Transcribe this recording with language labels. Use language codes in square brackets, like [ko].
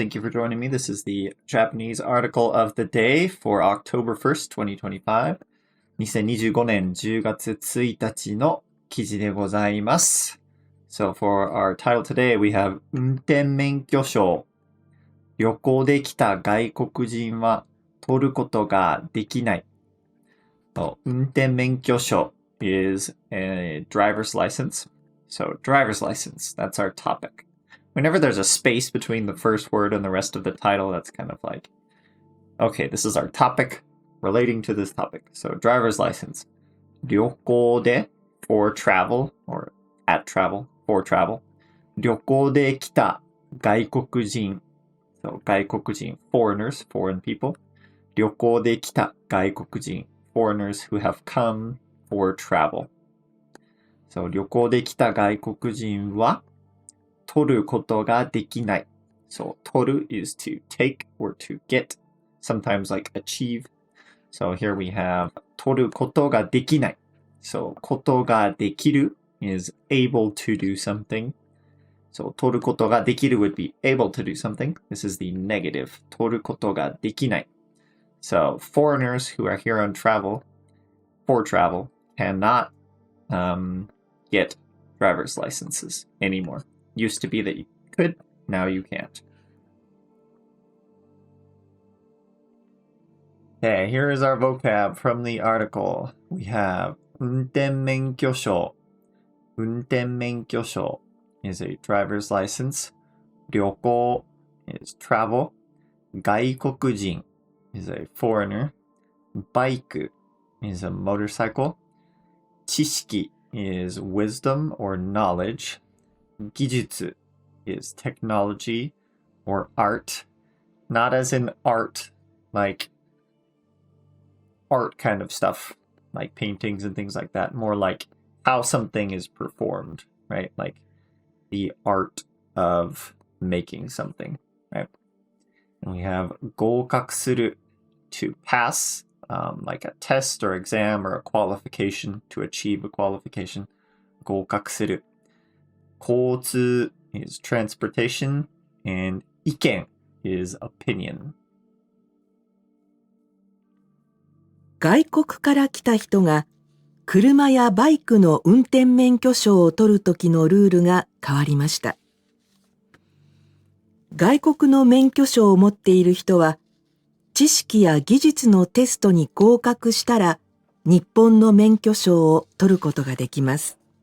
[en] Thank you for joining me. This is the Japanese article of the day for October 1st, 2025. [ja] 2025年10月1日の記事でございます。 [en] So for our title today, we have 運転免許証。 [ja] 旅行で来た外国人は取ることができない。 [en] So, 運転免許証 is a driver's license. So driver's license, that's our topic.Whenever there's a space between the first word and the rest of the title, that's kind of like, okay, this is our topic relating to this topic. So driver's license. [ja] 旅行で [en] for travel or at travel for travel. [ja] 旅行で来た外国人. [en] So 外国人 foreigners, foreign people. [ja] 旅行で来た外国人 [en] foreigners who have come for travel. [ja] So 旅行で来た外国人は取ることができない。 [en] So, 取る is to take or to get, sometimes like achieve. So here we have [ja] 取ることができない。 [en] So, ことができる is able to do something. So, [ja] 取ることができる [en] would be able to do something. This is the negative. [ja] 取ることができない。 [en] So, foreigners who are here on travel, for travel, cannot get driver's licenses anymore.Used to be that you could, now you can't. Okay, here is our vocab from the article. We have 運転免許証. 運転免許証 is a driver's license. 旅行 is travel. 外国人 is a foreigner. バイク is a motorcycle. 知識 is wisdom or knowledge. 技術 is technology or art, not as in art, like art kind of stuff, like paintings and things like that, more like how something is performed, right? Like the art of making something, right? And we have 合格する to pass, like a test or exam or a qualification, to achieve a qualification. 合格する交通 is transportation, and 意見 is opinion. [ja] 外国から来た人が車やバイクの運転免許証を取るときのルールが変わりました。外国の免許証を持っている人は、知識や技術のテストに合格したら、日本の免許証を取ることができます。